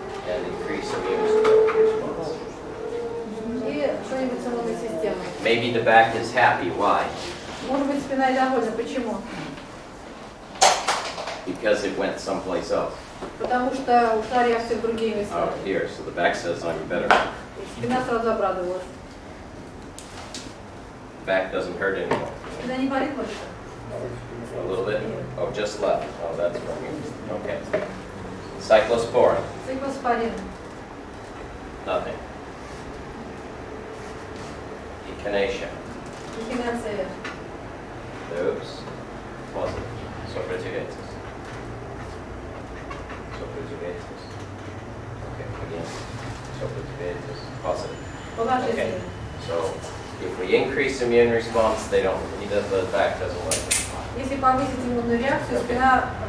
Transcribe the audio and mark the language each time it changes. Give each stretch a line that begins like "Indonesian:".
English: and increase immune response.
Russian: и что-нибудь с иммунной системой.
English: Maybe the back is happy. Why?
Russian: Может быть, спина недовольна. Почему?
English: Because it went someplace else.
Russian: Потому что ушла реакция в другие места.
English: Oh, here. So the back says I'm better.
Russian: И спина сразу обрадовалась.
English: Back doesn't hurt anymore.
Russian: Спина не болит больше?
English: A little bit. Oh, just left. Oh, that's from you. Okay. Cyclosporin.
Russian: Циклоспорин.
English: Nothing. Echinacea.
Russian: Эхинацея.
English: Oops. Positive.
Russian: Сопротивляйтесь. Сопротивляйтесь.
English: Okay, again. Сопротивляйтесь. Positive.
Russian: Положительная.
English: So if we increase immune response, they don't, the back doesn't like it.
Russian: Если повысить иммунную реакцию, спина